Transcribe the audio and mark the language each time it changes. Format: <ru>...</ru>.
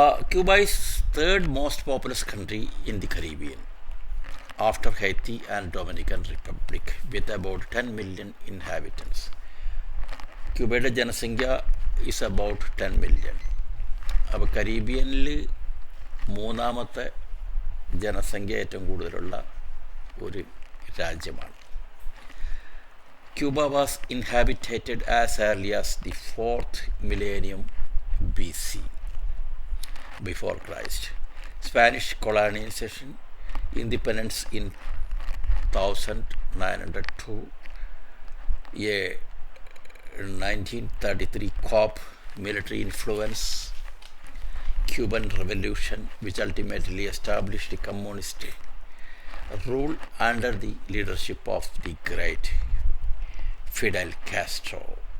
<en>Cuba is third most populous country in the Caribbean after Haiti and Dominican Republic with about 10 million inhabitants.</en> <ml>ക്യൂബയുടെ ജനസംഖ്യ</ml> <en>is about 10 million.</en> <ml>അപ്പോൾ കരീബിയനിൽ മൂന്നാമത്തെ ജനസംഖ്യ ഏറ്റവും കൂടുതലുള്ള ഒരു രാജ്യമാണ്.</ml> <en>Cuba was inhabited as early as the 4th millennium BC, before Christ. Spanish colonization, independence in 1902, a 1933 COP military influence, Cuban Revolution, which ultimately established the communist rule under the leadership of the great Fidel Castro.</en>